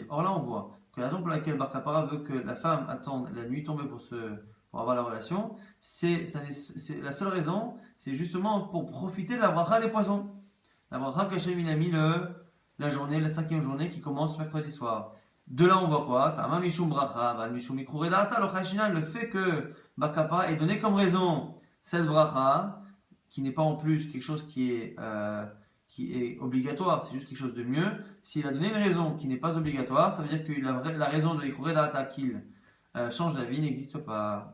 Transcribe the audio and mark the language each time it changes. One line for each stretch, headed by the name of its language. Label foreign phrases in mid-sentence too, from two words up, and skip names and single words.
French: Or là on voit que la raison pour laquelle Bar Kapara veut que la femme attende la nuit tombée pour avoir la relation, c'est la seule raison, c'est justement pour profiter de la bracha des poissons. La bracha qu'Hachem il a mis la journée, la cinquième journée qui commence mercredi soir. De là on voit quoi?
Aramaic: טעמא משום ברכה, ולא משום מיקרי דעתא,
French: le fait que Bar Kapara ait donné comme raison cette bracha, qui n'est pas en plus quelque chose qui est obligatoire, c'est juste quelque chose de mieux. S'il a donné une raison qui n'est pas obligatoire, ça veut dire que la raison de
Aramaic: מיקרי דעתא
French: qu'il change d'avis n'existe pas.